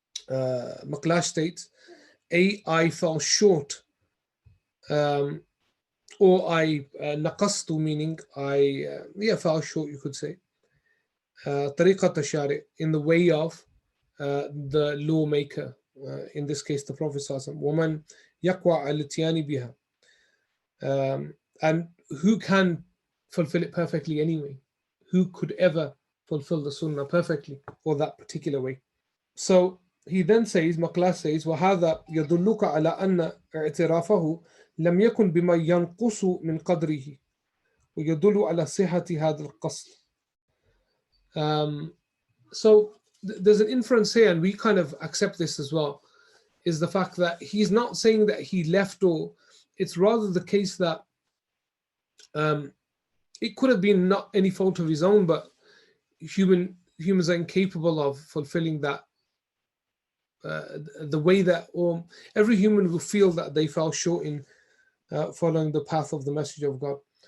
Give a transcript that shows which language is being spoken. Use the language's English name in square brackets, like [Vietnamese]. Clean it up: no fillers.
[English] Maqlash states, I fell short, or I نقصت, meaning I fell short, you could say. [Arabic] طريقة الشارع, [English] in the way of the lawmaker, in this case the Prophet sallallahu alaihi wasallam. [Arabic] ومن يقوى على الاتيان بها. [English] And who can fulfill it perfectly anyway? Who could ever fulfill the sunnah perfectly or that particular way? So he then says, Maqlas says, [Arabic] وَهَذَا يَدُلُّكَ عَلَى أَنَّ اعْتِرَافَهُ لَمْ يَكُنْ بِمَا يَنْقُصُ مِنْ قَدْرِهِ وَيَدُلُّ عَلى صِحَّةِ هَذَا الْقَصْدِ. [English] So there's an inference here, and we kind of accept this as well, is the fact that he's not saying that he left, or it's rather the case that it could have been not any fault of his own, but humans are incapable of fulfilling that the way that, or every human will feel that they fell short in following the path of the Messenger of God.